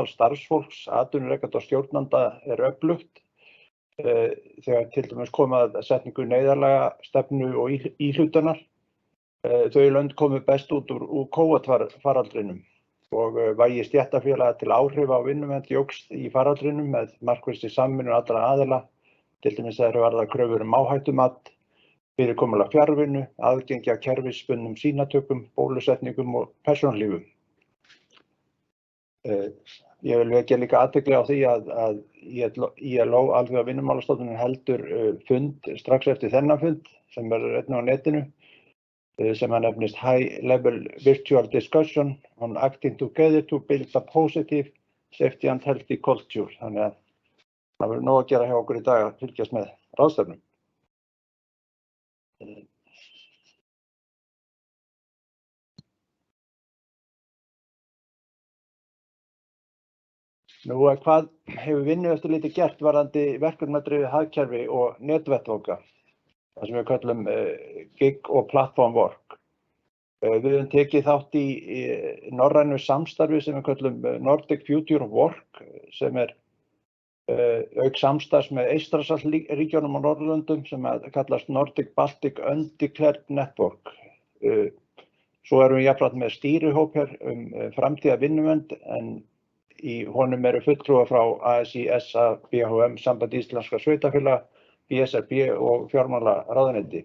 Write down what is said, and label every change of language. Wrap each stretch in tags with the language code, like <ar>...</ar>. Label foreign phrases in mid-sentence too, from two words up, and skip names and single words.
<is>starfsfólks, atvinnurekenda og stjórnanda öflugt, þegar til dæmis komið að setningu neyðarlaga stefnu og íhlutunar, þau lönd komu best út úr COVID-faraldrinum og vægi stéttarfélaga til áhrifa á vinnuvernd jókst í faraldrinum með markvissri samvinnu allra aðila, til dæmis þegar varðar kröfur áhættumat, fyrirkomulag fjarvinnu, aðgengi að kerfisbundnum sýnatökum, bólusetningum og persónulífum. Ég vil vekja líka athygli á því að ILO, Alþjóða vinnumálastofnunin, heldur fund strax eftir þennan fund sem verður einnig á netinu sem að nefnist High Level Virtual Discussion on Acting Together to Build a Positive, Safety and Healthy Culture. Þannig að það verður nóg að gera hjá okkur í dag að fylgjast með ráðstefnum. Hvað hefur Vinnueftirlitið gert varðandi verkefnadrifið hagkerfi og netvettvanga, það sem við köllum gig og</is> <en>platform work.</en> <is>Við höfum tekið þátt í norrænu samstarfi sem við köllum Nordic Future of Work, sem auk samstarfs með Eystrasaltsríkjunum og Norðurlöndum sem kallast Nordic Baltic Undeclared Network. Svo erum við jafnframt með stýrihóp hér framtíða vinnuvernd, en í honum eru fulltrúar frá ASÍ, SA, BHM, Samband íslenskra sveitarfélaga, BSRB og fjármálaráðuneyti.</is>